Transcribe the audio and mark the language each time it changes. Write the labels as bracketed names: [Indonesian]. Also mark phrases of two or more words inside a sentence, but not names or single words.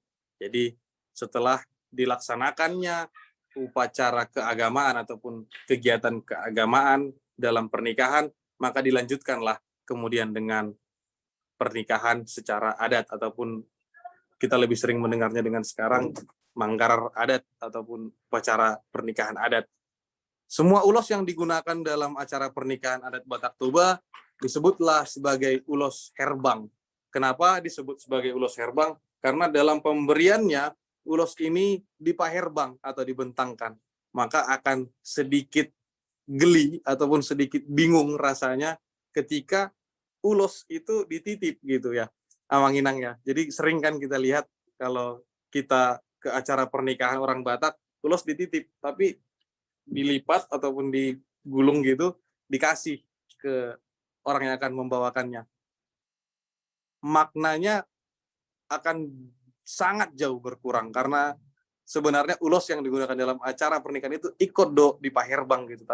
[Indonesian] Jadi setelah dilaksanakannya upacara keagamaan ataupun kegiatan keagamaan dalam pernikahan, maka dilanjutkanlah kemudian dengan pernikahan secara adat, ataupun kita lebih sering mendengarnya dengan sekarang [Batak Toba] manggarar adat [Indonesian] ataupun upacara pernikahan adat. Semua ulos yang digunakan dalam acara pernikahan adat Batak Toba disebutlah sebagai ulos herbang. Kenapa disebut sebagai ulos herbang? Karena dalam pemberiannya, ulos ini dipaherbang atau dibentangkan. Maka akan sedikit geli ataupun sedikit bingung rasanya ketika ulos itu dititip gitu ya, Amanginang ya. Jadi sering kan kita lihat kalau kita ke acara pernikahan orang Batak, ulos dititip, tapi dilipat ataupun digulung gitu, dikasih ke orang yang akan membawakannya. Maknanya akan sangat jauh berkurang, karena sebenarnya ulos yang digunakan dalam acara pernikahan itu ikut di paherbang gitu.